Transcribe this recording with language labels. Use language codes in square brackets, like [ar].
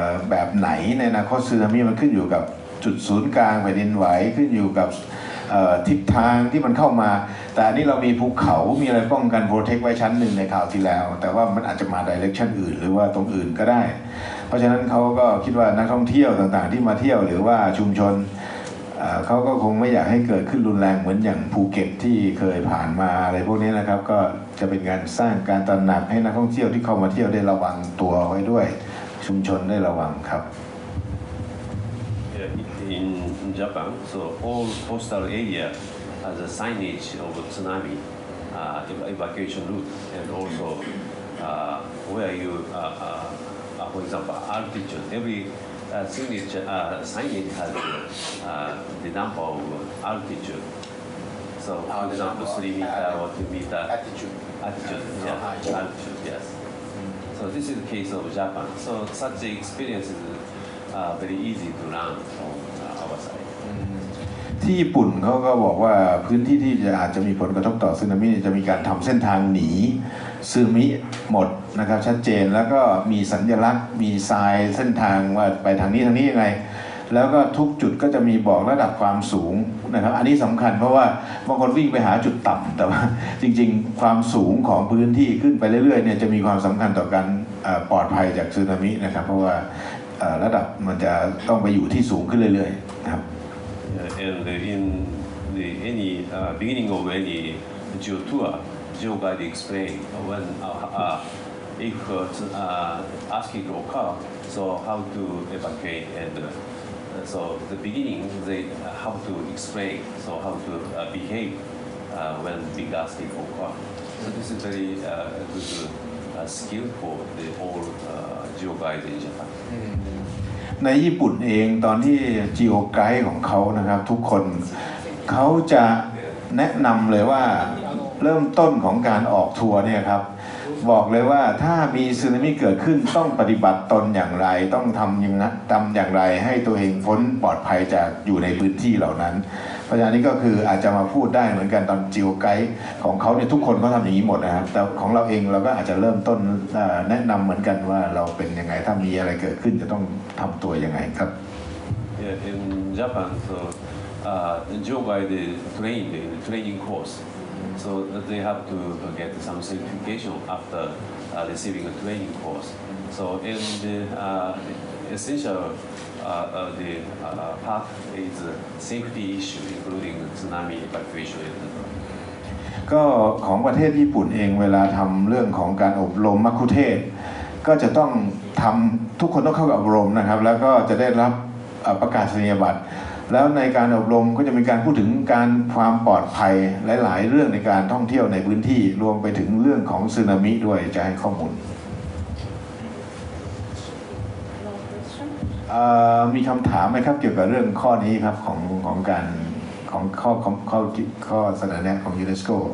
[th] แบบไหนในอนาคตสึนามิมันขึ้นอยู่กับจุดศูนย์กลางแผ่นดินไหวขึ้นอยู่กับทิศทางที่มันเข้ามาแต่อันนี้เรามีภูเขามีอะไรป้องกันโปรเทคไว้ชั้นหนึ่งในคราวที่แล้วแต่ว่ามันอาจจะมาดิเรกชันอื่นหรือว่าตรงอื่นก็ได้เพราะฉะนั้นเขาก็คิดว่านักท่องเที่ยวต่างๆที่มาเที่ยวหรือว่าชุมชน เขาก็คงไม่อยากให้เกิดขึ้นรุนแรงเหมือนอย่างภูเก็ตที่เคยผ่านมาอะไรพวกนี้นะครับก็จะเป็นการสร้างการตระหนักให้นักท่องเที่ยวที่เข้ามาเที่ยวได้ระวังตัวไว้ด้วยชุมชนได้ระวังครับ [en] In Japan, so all coastal area has a signage of tsunami evacuation route, and also where you, for example, altitude. Every signage has the number of altitude. So, for example, 3 meter or 2 meter altitude. Yeah, altitude. Yes. So this is the case of Japan. So such experience is very easy to learn from our side. [th] ที่ญี่ปุ่นเขาก็บอกว่าพื้นที่ที่อาจจะมีผลกระทบต่อสึนามิจะมีการทำเส้นทางหนีสึนามิหมดนะครับชัดเจนแล้วก็มีสัญลักษณ์มีทรายเส้นทางว่าไปทางนี้ยังไงแล้วก็ทุกจุดก็จะมีบอกระดับความสูงนะครับอันนี้สำคัญเพราะว่าบางคนวิ่งไปหาจุดต่ำแต่ว่าจริงๆความสูงของพื้นที่ขึ้นไปเรื่อยๆเนี่ยจะมีความสำคัญต่อการปลอดภัยจากสึนามินะครับเพราะว่าระดับมันจะต้องไปอยู่ที่สูงขึ้นเรื่อยๆนะครับ [en] And in any beginning of any geo tour, geo guide explain when if earthquake occur, so how to evacuate and so the beginning they have to explain so how to behave when big earthquake occur. So this is very good skill for the all geo guide in Japan. [th] ในญี่ปุ่นเองตอนที่ Geo Guide ของเขานะครับทุกคนเขาจะแนะนำเลยว่าเริ่มต้นของการออกทัวร์เนี่ยครับบอกเลยว่าถ้ามีสึนามิเกิดขึ้นต้องปฏิบัติตนอย่างไรต้องทำอย่ างไรให้ตัวเองพ้นปลอดภัยจากอยู่ในพื้นที่เหล่านั้นเพราะฉะนั้นนี่ก็คืออาจจะมาพูดได้เหมือนกันตอน Geo Guide ของเขาเนี่ยทุกคนก็ทำอย่างนี้หมดนะครับแต่ของเราเองเราก็อาจจะเริ่มต้นแนะนำเหมือนกันว่าเราเป็นยังไงถ้ามีอะไรเกิดขึ้นจะต้องทำตัวยังไงครับ [en] In Japan, so geo-guided training course. So they have to get some certification after receiving a training course. So in the essential the part is a safety issue, including tsunami evacuation, etc. [th] ก็ของประเทศญี่ปุ่นเองเวลาทำเรื่องของการอบรมมัคคุเทศก์ก็จะต้องทำทุกคนต้องเข้ากับอบรมนะครับแล้วก็จะได้รับ ประกาศนียบัตรแล้วในการอบรมก็จะมีการพูดถึงการความปลอดภัยหลายๆเรื่องในการท่องเที่ยวในพื้นที่รวมไปถึงเรื่องของสึนามิด้วยจะให้ข้อมูลมีคำถามไหมครับเกี่ยวกับเรื่องข้อนี้ครับของการของข้อเสนอแนะของยูเนสโก